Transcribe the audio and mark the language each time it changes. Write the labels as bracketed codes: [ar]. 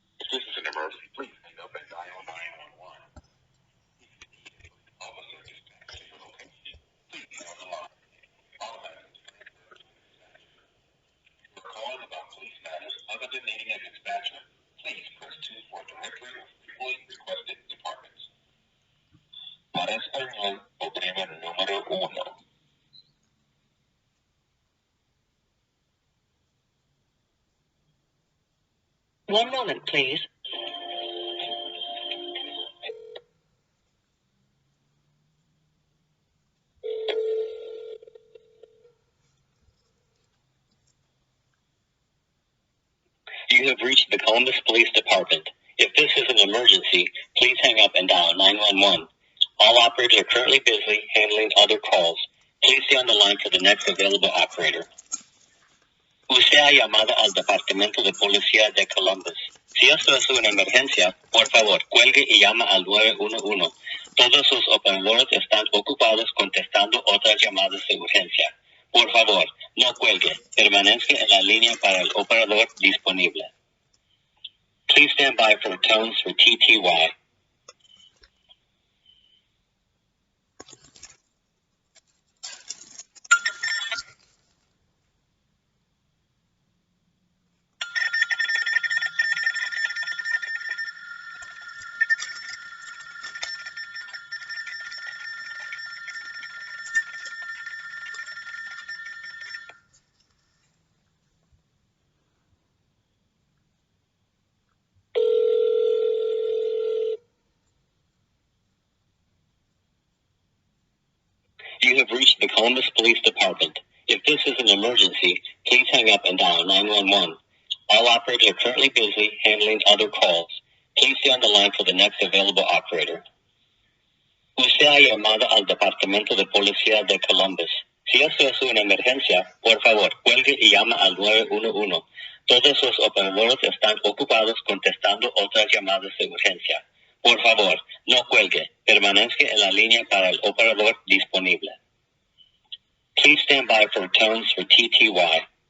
[en] If this is an emergency, please hang up and dial 911. Officer dispatch to your location. Please stay on the line. Automatic transfer to dispatcher. If you're calling about police matters other than needing a dispatcher, please press 2 for a directory of frequently requested departments. [es] Para español, oprime el número 1. [en] One moment, please. You have reached the Columbus Police Department. If this is an emergency, please hang up and dial 911. All operators are currently busy handling other calls. Please stay on the line for the next available operator. [es] Usted ha llamado al Departamento de Policía de Columbus. Si esto es una emergencia, por favor, cuelgue y llama al 911. Todos sus operadores están ocupados contestando otras llamadas de urgencia. Por favor, no cuelgue. Permanezca en la línea para el operador disponible. [en] Please stand by for tones for TTY. You have reached the Columbus Police Department. If this is an emergency, please hang up and dial 911. All operators are currently busy handling other calls. Please stay on the line for the next available operator. [es] Usted ha llamado al Departamento de Policía de Columbus. Si esto es una emergencia, por favor, cuelgue y llama al 911. Todos los operadores están ocupados contestando otras llamadas de urgencia. Por favor, no cuelgue. Permanezca en la línea para el operador disponible. [en] Please stand by for tones for TTY.